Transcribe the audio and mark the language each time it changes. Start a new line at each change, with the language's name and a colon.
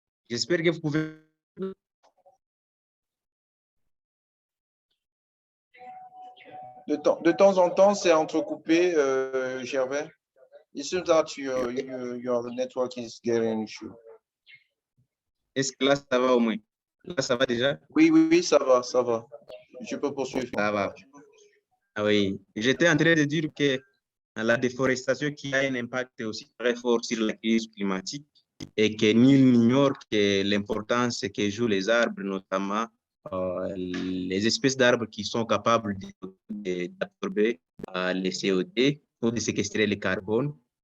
French: J'espère que vous pouvez... De temps en temps, c'est entrecoupé, Gervais.
English: It seems that your network is getting issue.
French: Est-ce que là, ça va au moins? Là, ça va déjà? Oui, oui, oui, ça va, ça va. Je peux poursuivre. Ça va. Ah oui, j'étais en train de dire que la déforestation qui a un impact aussi très fort sur la crise climatique et que nul n'ignore que l'importance que jouent les arbres, notamment les espèces d'arbres qui sont capables d'absorber le CO2 ou de séquestrer le carbone.